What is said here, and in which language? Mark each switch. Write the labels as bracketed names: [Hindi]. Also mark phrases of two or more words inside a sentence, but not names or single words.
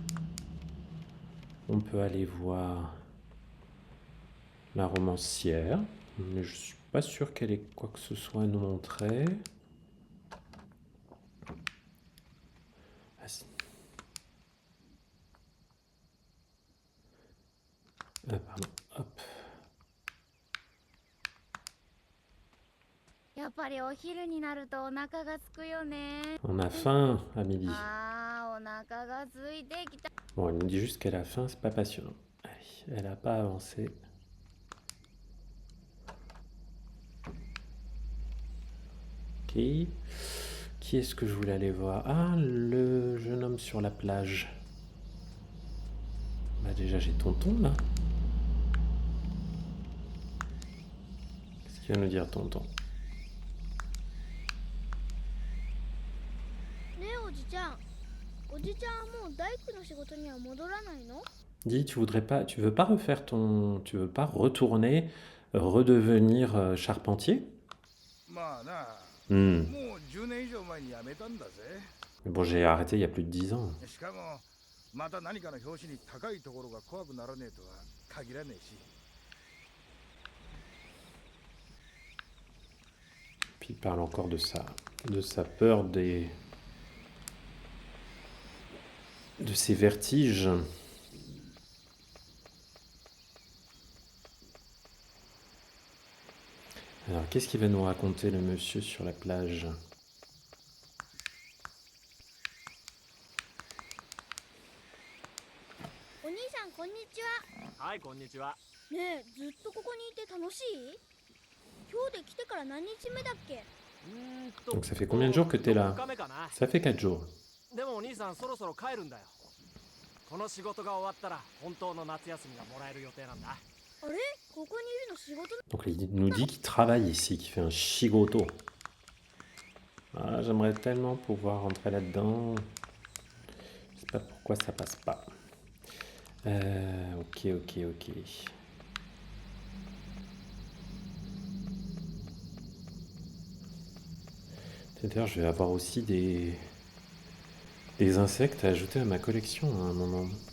[French] On peut aller voir la romancière, mais je suis pas sûr qu'elle ait quoi que ce soit à nous montrer. Ah, si. Pardon, hop. [Japanese] やっぱりお昼になるとお腹が空くよね。 [French] On a faim à midi. [Japanese] ああ、お腹が空いてきた。 [French] Bon, elle nous dit juste qu'elle a faim, c'est pas passionnant. Allez, elle n'a pas avancé. Ok. Qui est-ce que je voulais aller voir? Ah, le jeune homme sur la plage. Bah déjà, j'ai tonton là. Qu'est-ce qu'il va nous dire, tonton? [Japanese] ねえ、おじちゃん。おじちゃんはもう大工の仕事には戻らないの？ [French] Dis, tu veux pas refaire tu veux pas retourner, redevenir charpentier? [Japanese] まあな、 Hmm. もう10年以上前に辞めたんだぜ。 [French] Mais bon, j'ai arrêté il y a plus de 10 ans. しかも、また何かの拍子に高いところが怖くならねえとは限らねえし。 Puis il parle encore de sa peur de ses vertiges. Alors, qu'est-ce qu'il va nous raconter, le monsieur sur la plage? [Japanese] お兄さん、こんにちは。はい、こんにちは。ねえ、ずっとここにいて楽しい？今日で来てから何日目だっけ？ [French] Donc ça fait combien de jours que t'es là? [Japanese] 4日目かな。 [French] Ça fait 4 jours. [Japanese] でもお兄さんそろそろ帰るんだよ。この仕事が終わったら本当の夏休みがもらえる予定なんだ。あれ、ここにいるの仕事？ [French] Donc il nous dit qu'il travaille ici, qu'il fait un shigoto. Ah, j'aimerais tellement pouvoir rentrer là-dedans. Je sais pas pourquoi ça passe pas. Ok. D'ailleurs, je vais avoir aussi des insectes à ajouter à ma collection à un moment.